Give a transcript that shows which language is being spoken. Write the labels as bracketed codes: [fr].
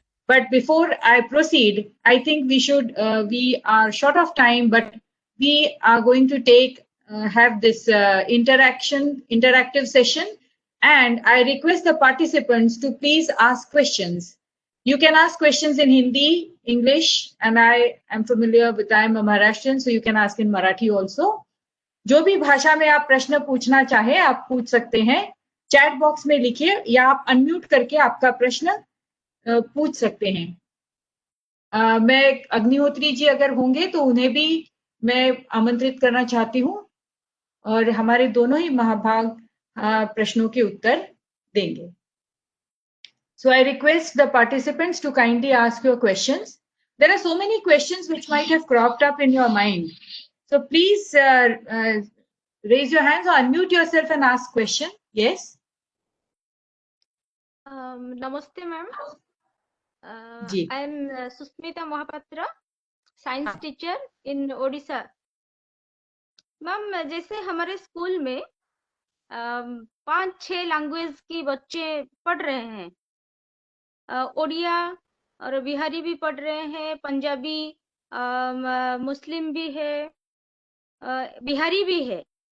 [en] But before I proceed, I think we are short of time, but we are going to have this interactive session. And I request the participants to please ask questions. You can ask questions in Hindi, English, and I am familiar with, I am a Maharashtrian, so you can ask in Marathi also. [hi] जो भी भाषा में आप प्रश्न पूछना चाहे आप पूछ सकते हैं, चैट बॉक्स में लिखिए या आप अनम्यूट करके आपका प्रश्न पूछ सकते हैं। मैं अग्निहोत्री जी अगर होंगे तो उन्हें भी मैं आमंत्रित करना चाहती हूँ और हमारे दोनों ही महाभाग प्रश्नों के उत्तर देंगे। [en] So I request the participants to kindly ask your questions. There are so many questions which might have cropped up in your mind. So please raise your hands or unmute yourself and ask question. Yes. Namaste, ma'am. [hi] Ji. [en] I am Susmita Mohapatra, science teacher in Odisha. [hi] Ma'am जैसे हमारे school में 5-6 language की बच्चे पढ़ रहे हैं, ओडिया और बिहारी भी पढ़ रहे हैं, पंजाबी, मुस्लिम भी है, बिहारी भी है।